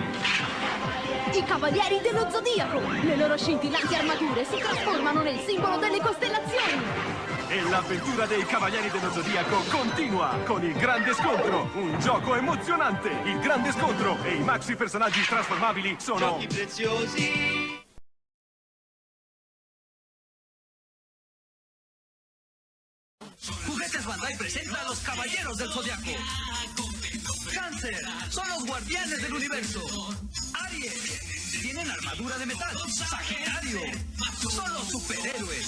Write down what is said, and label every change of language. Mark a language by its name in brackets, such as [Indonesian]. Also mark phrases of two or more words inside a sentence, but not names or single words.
[Italian] I Cavalieri dello Zodiaco. Le loro scintillanti armature si trasformano nel simbolo delle costellazioni. E l'avventura dei Cavalieri dello Zodiaco continua con il grande scontro. Un gioco emozionante. Il grande scontro e i maxi personaggi trasformabili sono Giochi Preziosi. [Spanish] Juguetes Bandai presenta a los Caballeros del Zodiaco. Cáncer, son los guardianes del universo. Aries, tienen armadura de metal. Sagitario, son los superhéroes.